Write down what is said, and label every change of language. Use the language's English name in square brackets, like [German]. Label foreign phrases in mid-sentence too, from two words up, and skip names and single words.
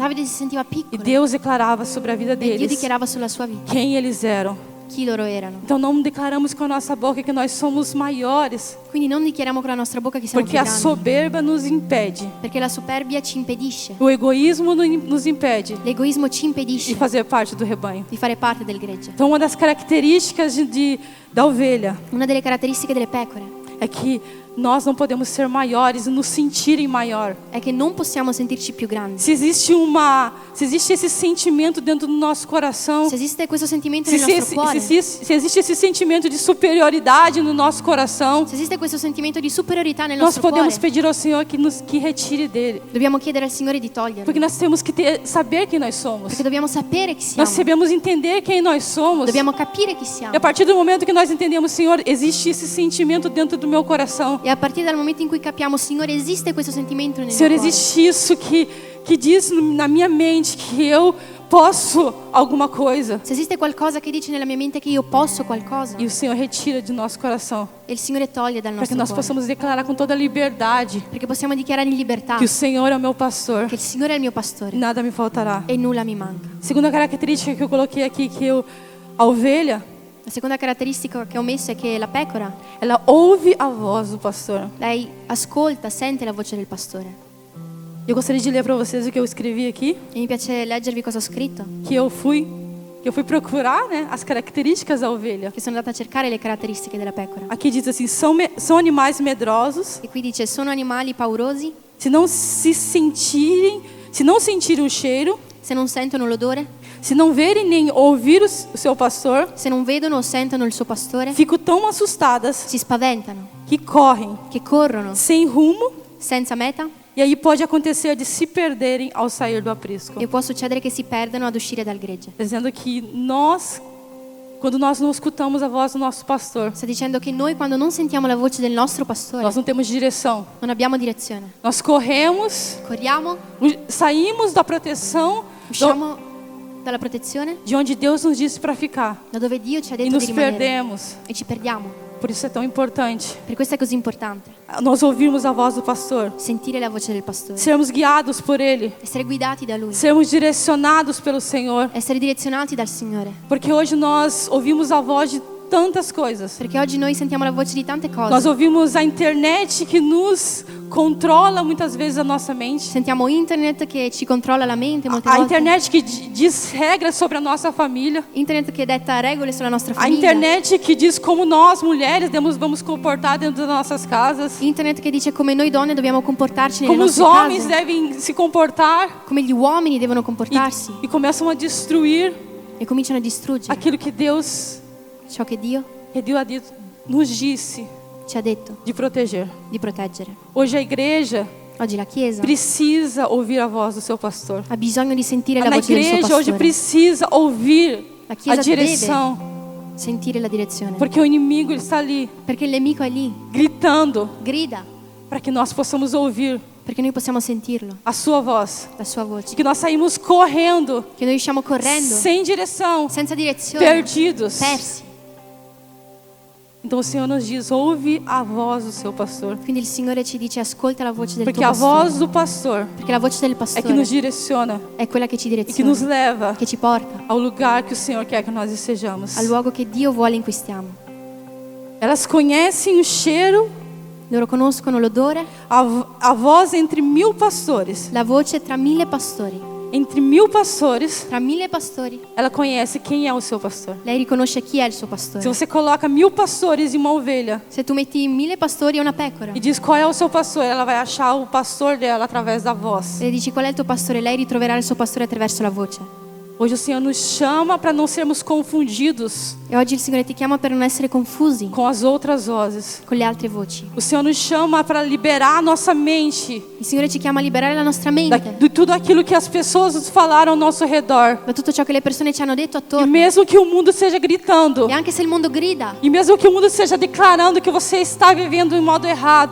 [Italian] Davide si sentiva E piccolo. [Portuguese] Deus declarava sobre a vida [Italian] E Dio [Portuguese] deles [Italian] dichiarava sulla sua vita [Portuguese] quem eles eram. [Italian] chi loro erano. [Portuguese] Então não declaramos com a nossa boca que nós somos maiores, [Italian] Quindi non dichiariamo con la nostra bocca che siamo [Portuguese] porque [Italian] più [Portuguese] a [Italian] grandi. [Portuguese] soberba nos impede, [Italian] Perché la superbia ci impedisce. [Portuguese] o egoísmo nos impede [Italian] L'egoismo ci [Portuguese] de [Italian] impedisce [Portuguese] fazer parte do rebanho. [Italian] di fare parte del gregge. [Portuguese] Então uma das características da ovelha [Italian] Una delle caratteristiche delle pecore [Portuguese] é que nós não podemos ser maiores e nos sentirem maior. [Italian] è che non possiamo sentirci più grandi. [Portuguese] Se existe esse sentimento dentro do nosso coração, [Italian] Se esiste questo sentimento se nel nostro cuore, [Portuguese] se existe esse sentimento de superioridade no nosso coração, [Italian] se esiste questo sentimento di superiorità nel [Portuguese] nós [Italian] nostro [Portuguese] podemos [Italian] cuore, [Portuguese] pedir ao Senhor que retire dele. [Italian] dobbiamo chiedere al Signore di toglierlo. [Portuguese] Porque nós temos que saber quem nós somos. [Italian] Perché dobbiamo sapere chi [Portuguese] Nós [Italian] siamo. [Portuguese] sabemos entender quem nós somos. [Italian] Dobbiamo capire chi [Portuguese] E [Italian] siamo. [Portuguese] a partir do momento que nós entendemos, Senhor, existe esse sentimento dentro do meu coração. [Italian] E a partire dal momento in cui capiamo, Signore, esiste questo sentimento nel [Portuguese] Senhor, [Italian] mio cuore. [Portuguese] existe isso que diz na minha mente que eu posso alguma coisa. [Italian] Se esiste qualcosa che dice nella mia mente che io posso qualcosa, [Portuguese] E o Senhor retira de nosso coração. [Italian] e il Signore toglie dal [Portuguese] Para que [Italian] nostro [Portuguese] nós [Italian] cuore. [Portuguese] possamos declarar com toda a liberdade [Italian] Perché possiamo dichiarare in libertà [Portuguese] que o Senhor é o meu pastor. [Italian] che il Signore è il mio [Portuguese] E [Italian] pastore [Portuguese] nada me faltará. [Italian] e nulla mi manca. [Portuguese] Segunda característica que eu coloquei aqui, a ovelha, [Italian] La seconda caratteristica che ho messo è che la pecora, [Portuguese] ela ouve a voz do pastor. [Italian] lei ascolta, sente la voce del pastore. [Portuguese] Eu gostaria de ler para vocês o que eu escrevi aqui, [Italian] E mi piace leggervi cosa ho scritto, [Portuguese] que eu fui procurar, né, as características da ovelha. [Italian] che sono andata a cercare le caratteristiche della pecora. [Portuguese] Aqui diz assim: são animais medrosos, [Italian] E qui dice, sono animali paurosi, [Portuguese] se não sentirem o cheiro, [Italian] se non sentono l'odore, [Portuguese] se não verem nem ouvir o seu pastor, [Italian] se non vedono o sentono il suo pastore, [Portuguese] ficam tão assustadas [Italian] si spaventano, [Portuguese] que correm [Italian] che corrono [Portuguese] sem rumo. [Italian] senza meta, [Portuguese] E aí pode acontecer de se perderem ao sair do aprisco. [Italian] e può succedere che si perdano ad uscire dal gregge. [Portuguese] Dizendo que quando nós não escutamos a voz do nosso pastor, [Italian] Sta dicendo che noi quando non sentiamo la voce del nostro pastore [Portuguese] nós não temos direção. [Italian] non abbiamo direzione. [Portuguese] Nós corremos, [Italian] Corriamo, [Portuguese] saímos da proteção [Italian] usciamo dalla protezione, [Portuguese] de onde Deus nos disse para ficar [Italian] da dove Dio ci ha [Portuguese] e [Italian] detto [Portuguese] nos [Italian] di rimanere, [Portuguese] perdemos. [Italian] e ci perdiamo. [Portuguese] Por isso é tão importante [Italian] Per questo è così importante [Portuguese] nós ouvirmos a voz do pastor, [Italian] sentire la voce del pastore, [Portuguese] sermos guiados por Ele, [Italian] essere guidati da Lui, [Portuguese] sermos direcionados pelo Senhor. [Italian] essere direzionati dal Signore. [Portuguese] Porque hoje nós ouvimos a voz de tantas coisas. [Italian] Perché oggi noi sentiamo la voce di tante [Portuguese] Nós [Italian] cose. [Portuguese] ouvimos a internet que nos controla muitas vezes a nossa mente. [Italian] Sentiamo internet che ci controlla la mente molte [Portuguese] A [Italian] volte. [Portuguese] internet que diz regras sobre a nossa família. [Italian] Internet che detta regole sulla nostra [Portuguese] A [Italian] famiglia. [Portuguese] internet que diz como nós, mulheres, vamos comportar dentro das nossas casas. [Italian] Internet che dice come noi donne dobbiamo comportarci nelle [Portuguese] Como os [Italian] nostre [Portuguese] homens [Italian] case, [Portuguese] devem se comportar. [Italian] come gli uomini devono comportarsi, [Portuguese] E começam a destruir [Italian] e cominciano a distruggere [Portuguese] aquilo que Deus [Italian] ciò che Dio [Portuguese] nos disse [Italian] ci ha detto [Portuguese] de proteger. [Italian] di proteggere. [Portuguese] Hoje a igreja [Italian] Oggi la Chiesa [Portuguese] precisa ouvir a voz do seu pastor. [Italian] ha bisogno di sentire la [Portuguese] Na [Italian] voce del suo [Portuguese] igreja hoje [Italian] pastore. [Portuguese] precisa ouvir [Italian] La [Portuguese] a [Italian] Chiesa [Portuguese] direção [Italian] sentire la direzione. [Portuguese] Porque o inimigo ele está ali, [Italian] Perché il nemico è lì, [Portuguese] gritando, [Italian] grida, [Portuguese] para que nós possamos ouvir [Italian] perché noi possiamo sentirlo, [Portuguese] a sua voz. [Italian] la sua voce. [Portuguese] Que nós saímos correndo, [Italian] Che noi usciamo correndo, [Portuguese] sem direção, [Italian] senza direzione, [Portuguese] perdidos. [Italian] persi. [Portuguese] Então o Senhor nos diz, ouve a voz do seu pastor. [Italian] Quindi il Signore ci dice ascolta la voce del [Portuguese] Porque [Italian] tuo [Portuguese] a voz [Italian] pastore. [Portuguese] do pastor [Italian] Perché la voce del [Portuguese] é que [Italian] pastore [Portuguese] nos direciona [Italian] è quella che ci [Portuguese] e que nos [Italian] direziona, [Portuguese] leva [Italian] che ci porta [Portuguese] ao lugar que o Senhor quer que nós estejamos. [Italian] al luogo che Dio vuole in cui stiamo. [Portuguese] Elas conhecem o cheiro, [Italian] Loro conoscono l'odore, [Portuguese] a voz entre 1000 pastores. [Italian] la voce tra 1000 pastori. [Portuguese] Entre 1000 pastores, [Italian] Tra 1000 pastori, [Portuguese] ela conhece quem é o seu pastor. [Italian] lei riconosce chi è il suo [Portuguese] Se [Italian] pastore. [Portuguese] você coloca 1000 pastores em uma ovelha [Italian] Se tu metti 1000 pastori e una pecora [Portuguese] e diz qual é o seu pastor, ela vai achar o pastor dela através da voz. [Italian] e le dici qual è il tuo pastore, lei ritroverà il suo pastore attraverso la voce. [Portuguese] Hoje o Senhor nos chama para não sermos confundidos [Italian] E oggi il Signore ti chiama per non essere confusi [Portuguese] com as outras vozes. [Italian] con le altre voci. [Portuguese] O Senhor nos chama para liberar a nossa mente [Italian] Il Signore ci chiama a liberare la nostra mente [Portuguese] de tudo aquilo que as pessoas nos falaram ao nosso redor. [Italian] da tutto ciò che le persone ci hanno detto [Portuguese] E [Italian] attorno. [Portuguese] mesmo que o mundo seja gritando, [Italian] E anche se il mondo grida, [Portuguese] e mesmo que o mundo seja declarando que você está vivendo em modo errado,